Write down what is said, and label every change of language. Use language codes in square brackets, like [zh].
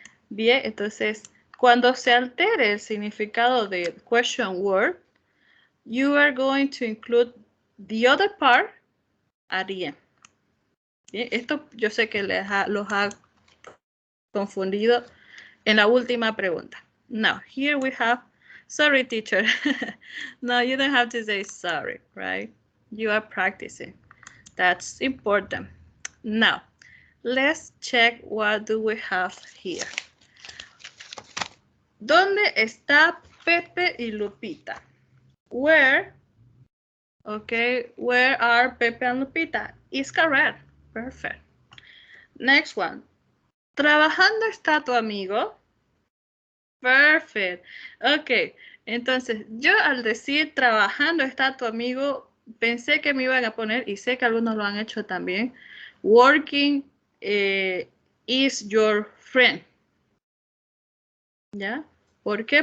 [es] Bien, entonces, cuando se altere el significado de [en] question word, you are going to include the other part at the end. [es] Bien, esto yo sé que los ha confundido en la última pregunta. [en] Now, here we have, sorry teacher. No, you don't have to say sorry, right? You are practicing. That's important. Now, let's check what do we have here. [es] ¿Dónde está Pepe y Lupita? [en] Where? Okay, where are Pepe and Lupita? Is correct. Perfect. Next one. [es] ¿Trabajando está tu amigo? [en] Perfect. [es] Ok, entonces yo al decir trabajando está tu amigo, pensé que me iban a poner, y sé que algunos lo han hecho también, [en] working is your friend. [es] ¿Ya? ¿Por qué?